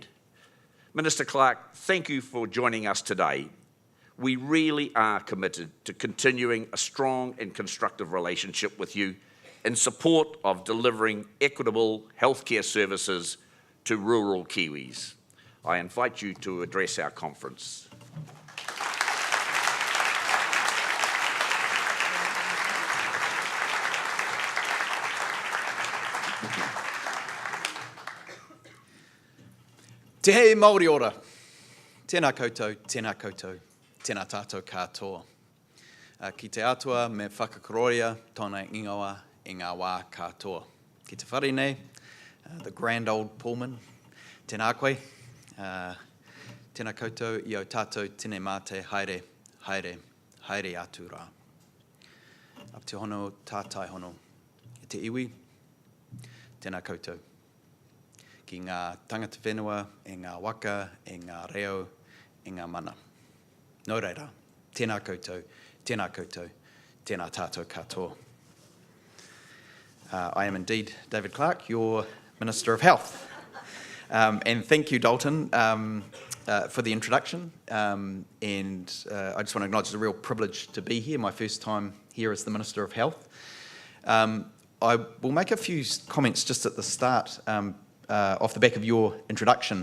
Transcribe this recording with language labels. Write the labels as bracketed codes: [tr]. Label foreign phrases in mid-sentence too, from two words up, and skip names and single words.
[en] Minister Clark, thank you for joining us today. We really are committed to continuing a strong and constructive relationship with you in support of delivering equitable healthcare services to rural Kiwis. I invite you to address our conference. [mi] Te hei Māori ora. Tēnā koutou, tēnā koutou, tēnā tātou katoa. Ki te atua me whakakoroia tōna ingoa i ngā wā katoa. Ki te whare nei, [en] the grand old Pullman, [mi] tēnā koe, tēnā koutou i au tātou tēnei mate haere, haere, haere atu rā. Ap te hono, tātai hono, i te iwi, tēnā koutou. Ki ngā tangata whenua, e ngā waka, e ngā reo, e ngā mana. Nō reira, tēnā koutou, tēnā koutou, tēnā tātou katoa. [en] I am indeed David Clark, your Minister of Health. And thank you, Dalton, for the introduction. I just want to acknowledge it's a real privilege to be here, my first time here as the Minister of Health. I will make a few comments just at the start, off the back of your introduction.